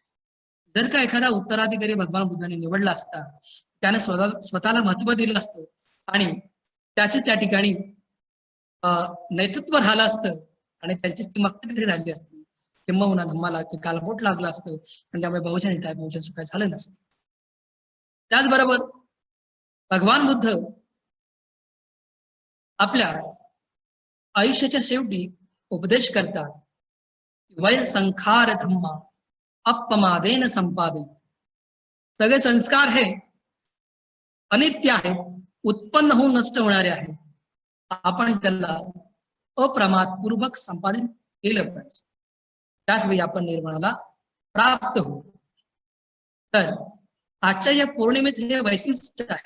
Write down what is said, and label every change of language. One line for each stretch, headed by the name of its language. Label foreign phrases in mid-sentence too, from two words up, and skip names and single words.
Marathi: जर का एखादा उत्तराधिकारी भगवान बुद्धाने निवडला असता, त्याने स्वतःला महत्व दिलं असतं आणि त्याचीच त्या ठिकाणी नेतृत्व राहिलं असतं आणि त्यांचीच ती मक्तेदारी राहिली असती, किंबहुना धम्माला ते कालबोट लागलं असतं आणि त्यामुळे
Pali: बहुजन हिताय बहुजन सुखाय
Marathi: झालं नसतं. त्याचबरोबर भगवान बुद्ध आपल्या आयुष्याच्या शेवटी उपदेश करतात,
Pali: वय संखार धम्मा अपमादेन संपादित.
Marathi: सगळे संस्कार हे अनित्य आहेत, उत्पन्न होऊन नष्ट होणारे आहेत. आपण त्याला अप्रमादपूर्वक संपादित केलं पाहिजे, त्याचवेळी आपण निर्माणाला प्राप्त होऊ. तर आजच्या या पौर्णिमेचे हे वैशिष्ट्य आहे.